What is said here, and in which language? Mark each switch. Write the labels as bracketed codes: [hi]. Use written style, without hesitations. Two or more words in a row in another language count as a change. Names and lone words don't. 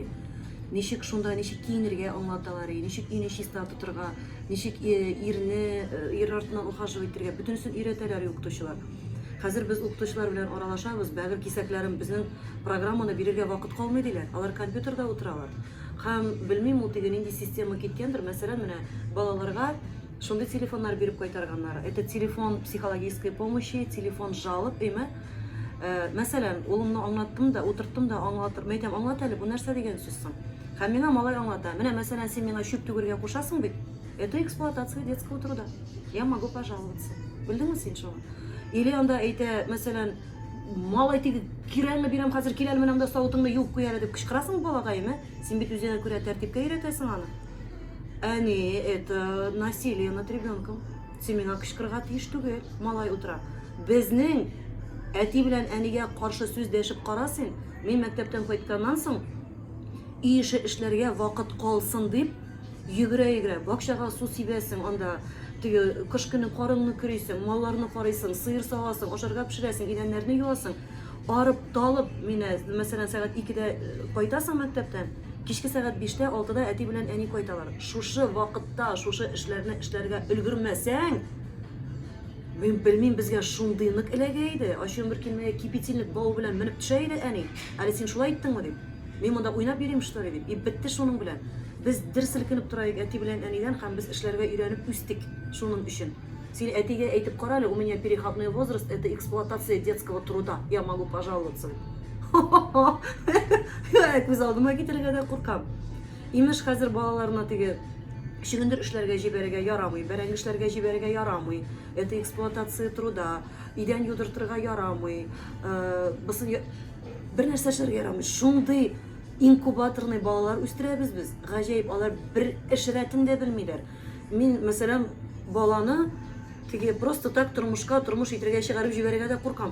[tt] Ничек шунда, ничек киенергә аңлаталар, ничек өйне чиста тотырга, ничек ир артыннан ухаживать итәргә, бөтенесен өйрәтәләр укытучылар. Хәзер без укытучылар белән аралашабыз, бәгыр кисәкләрем безнең программаны бирергә вакыт калмый диләр. Алар компьютерда утыралар. Һәм белмим, ул теге нинди система киткәндер. Мәсәлән, менә балаларга шундый телефоннар биреп кайтарганнар. [ru] Это телефон психологической помощи, телефон жалоб, [tt] әйме. Мәсәлән, улымны аңлаттым да, утырттым да, аңлатыр. Мәйтәм, аңлат әле, бу нәрсә дигән сүз соң? Һәм миңа малай аңлата. Менә мәсәлән, син миңа чүп түгергә кушасың бит. [ru] Это эксплуатация детского труда. Я могу пожаловаться. [tt] Белдеңме син шуны? Или анда әйтә, мәсәлән, малай тиге кирәлме бирәм, хәзер кирәл менән дә савытыңны юып куяр дип кычкырасың балагайме? Син бит үзеңә күрә тәртипкә өйрәтәсең аны. Әни, [ru] это насилие над ребенком. [tt] Син миңа кычкырырга тиеш түгел, малай утыра. Безнең әти белән әнигә каршы сүз дәшеп карасың. Мин мәктәптән кайтканнан соң үй эше эшләргә вакыт калсын дип йөгерә-йөгерә бакчага су сибәсең, анда теге кыш көне карынны көрисең, малларны карыйсың, сыер сагасың, ашарга пешерәсең, идәннәрне юасың. Арып талып, мине мәсәлән сәгать 2дә кайтасың мәктәптән, кичке сәгать 5дә, 6да әти белән әни кайталар. Шушы вакытта шушы эшләрне эшләргә өлгермәсәң, мин белмим, безгә шундый нык эләгә иде. Ачуым бер килмәгә кипятильник бау белән менеп төшә иде әни. Әле син шулай иттеңме дип. Мин монда уйнап йөрим [ru] что ли [tt] дип. И бетте шуның белән. Без дерселкенеп торайык әти белән әнидән һәм без эшләргә өйрәнеп үстек шуның өчен. Син әтигә әйтеп кара әле, [ru] у меня переходной возраст, это эксплуатация детского труда. Я могу пожаловаться. [tt] Күз алдыма китерергә дә куркам. Имеш хәзер балаларына теге шигендер эшләргә җибәрергә ярамый, бәрәңге эшләргә җибәрергә ярамый. [ru] Это эксплуатация труда. [tt] Идән юдыртырга ярамый. Бер нәрсә эшләргә ярамый. Шундый инкубаторный балалар үстерәбез без. Гаҗәеп, алар бер эш рәтен дә белмиләр. Мин, мәсәлән, баланы теге [ru] просто так [tt] тормышка, тормыш итәргә чыгарып җибәрергә дә куркам.